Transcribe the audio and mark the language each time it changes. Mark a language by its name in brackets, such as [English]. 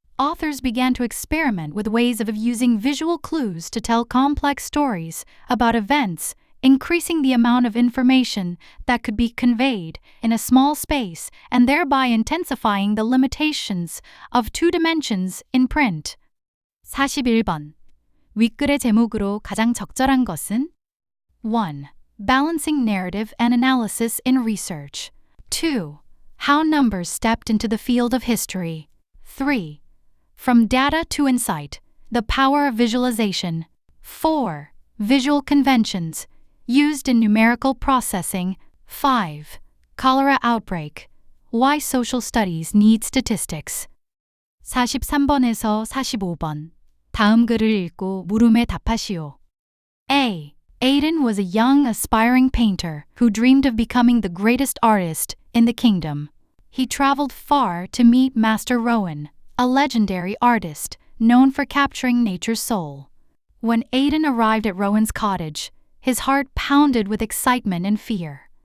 [English] Authors began to experiment with ways of using visual clues to tell complex stories about events, increasing the amount of information that could be conveyed in a small space and thereby intensifying the limitations of two dimensions in print. [Korean] 41번. 윗글의 제목으로 가장 적절한 것은? [English] 1. Balancing narrative and analysis in research. 2. How numbers stepped into the field of history. 3. From data to insight, the power of visualization. 4. Visual conventions, used in numerical processing. 5. Cholera outbreak. Why social studies need statistics. [Korean] 43번에서 45번. 다음 글을 읽고 물음에 답하시오. A. [English] Aiden was a young, aspiring painter who dreamed of becoming the greatest artist in the kingdom. He traveled far to meet Master Rowan, a legendary artist known for capturing nature's soul. When Aiden arrived at Rowan's cottage, his heart pounded with excitement and fear.